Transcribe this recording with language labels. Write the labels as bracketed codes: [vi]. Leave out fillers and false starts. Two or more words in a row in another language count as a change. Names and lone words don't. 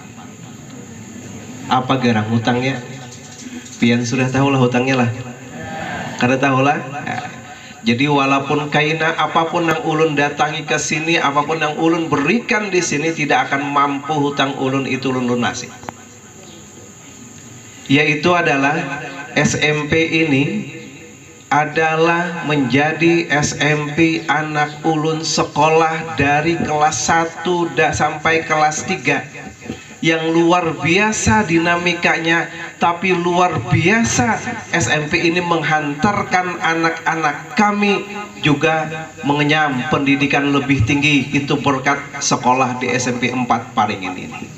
[bjn] Apa gerang hutangnya? Pian sudah tahu lah hutangnya lah. Kada tahu lah. [id] Jadi walaupun kaina apapun yang ulun datangi ke sini, apapun yang ulun berikan di sini tidak akan mampu hutang ulun itu ulun lunasi. Yaitu adalah SMP ini adalah menjadi SMP anak ulun sekolah dari kelas 1 sampai kelas 3 yang luar biasa dinamikanya, tapi luar biasa SMP ini menghantarkan anak-anak kami juga mengenyam pendidikan lebih tinggi, itu berkat sekolah di SMP 4 Paring ini.